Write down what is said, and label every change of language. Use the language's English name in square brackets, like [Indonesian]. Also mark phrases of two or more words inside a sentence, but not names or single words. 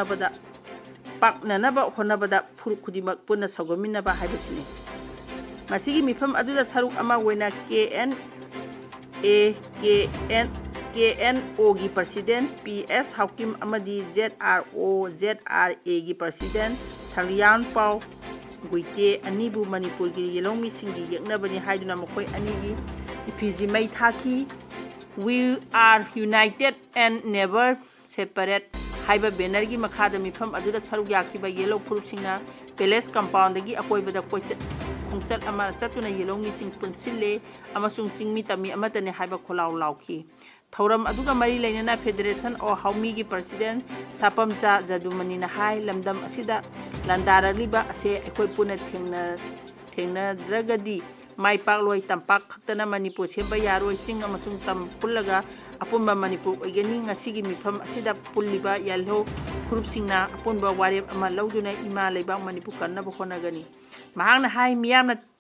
[Manipuri] honabada phuru khudimak punna sagominaba haibasini ngasigi mifam aduda saruk ama oina KNO gi president PS Haukim amadi ZRA gi president Thalian Pau Guite anibu Manipur-gi Yelongmi singi yaknabani haiduna makoi anigi Ifigi mai thaki [English] we are united and never separate [Manipuri] haiba banner gi makhada mifam aduda saruk yakiba yellow purupsingna palace compound gi akoibada khongchat ama chatuna yelongmi sing punsille amasung chingmi tami amatane haiba kholaw lawki thauram aduga mari lainana Federation of Haumi gi president sapamcha jadumani na hai lamdam asida landaraliba ase ekoi puna thengna dragadi mai pakloi tampak khaktana Manipur semba yaroi ching amasung tam pullaga apunba Manipur oigani ngasigi mifam asida pulliba yalho purupsingna apunba warep ama lauduna ima leiba Manipur kanna bokhonagani mahangna hai miyamna